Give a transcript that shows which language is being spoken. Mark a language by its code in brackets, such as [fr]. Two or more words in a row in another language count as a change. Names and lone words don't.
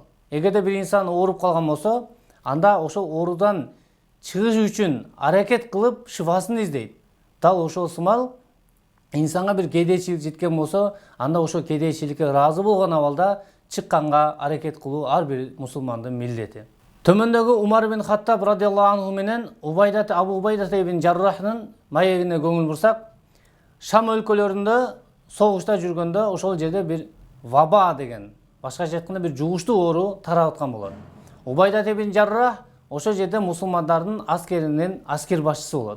[ky] Эгерде бир инсан ооруп калган болсо, анда ошол оорудан чыгыш үчүн аракет кылып шифасын издейт. Дал ошол сымал инсанга бир кедейчилик жеткен болсо, анда ошол кедейчиликке ыраазы болгон абалда чыкканга аракет кылуу ар бир мусулмандын милдети. Төмөндөгү Умар ибн Хаттаб [ar] رضي الله عنه [ky] менен Абу Убайда ибн Жаррахтын маегине көңүл бурсак, Шам өлкөлөрүндө согушта жүргөндө ошол жерде бир ваба деген, башкача айтканда бир жугуштуу оору тарап аткан болот. Убайда ибн Жаррах ошол жерде мусулмандардын аскеринин аскер башчысы болот.